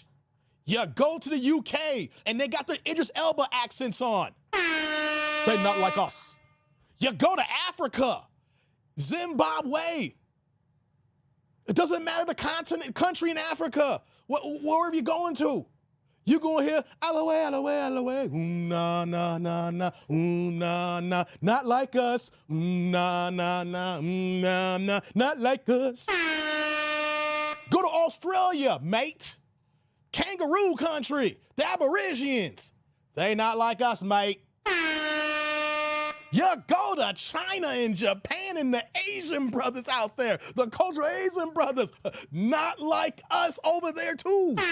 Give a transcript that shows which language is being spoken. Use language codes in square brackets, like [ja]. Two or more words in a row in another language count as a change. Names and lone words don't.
[en] You go to the UK and they got the Idris Elba accents on. They Not Like Us. You go to Africa, Zimbabwe. It doesn't matter the continent, country in Africa. Wherever you're going to, you going to hear aloe, aloe, aloe, na na na na, na na, not like us, na na na, na na, not like us. Go to Australia, mate. Kangaroo country, the Aborigines. They not like us, mate. You go to China and Japan and the Asian brothers out there, the cultural Asian brothers, not like us over there too.